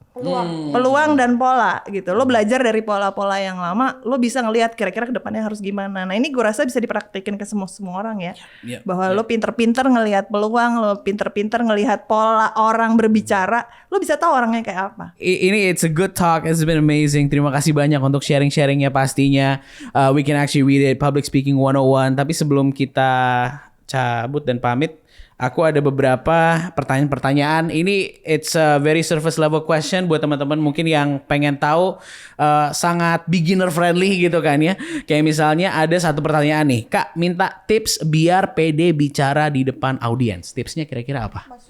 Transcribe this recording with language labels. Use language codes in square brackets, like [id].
[id] Peluang dan pola gitu. Lo belajar dari pola-pola yang lama, lo bisa ngelihat kira-kira ke depannya harus gimana. Nah, ini gue rasa bisa dipraktekin ke semua orang ya. Iya. Bahwa lo pinter-pinter ngelihat peluang, lo pinter-pinter ngelihat pola orang berbicara, lo bisa tahu orangnya kayak apa. Ini [en] it's a good talk. It's been amazing. [id] Terima kasih banyak untuk sharing-sharingnya pastinya. [en] We can actually read it, Public Speaking 101. [id] Tapi sebelum kita cabut dan pamit, aku ada beberapa pertanyaan-pertanyaan. Ini [en] it's a very surface level question [id] buat teman-teman mungkin yang pengen tahu, sangat [en] beginner friendly [id] gitu kan ya. Kayak misalnya ada satu pertanyaan nih, Kak minta tips biar pede bicara di depan audiens. Tipsnya kira-kira apa?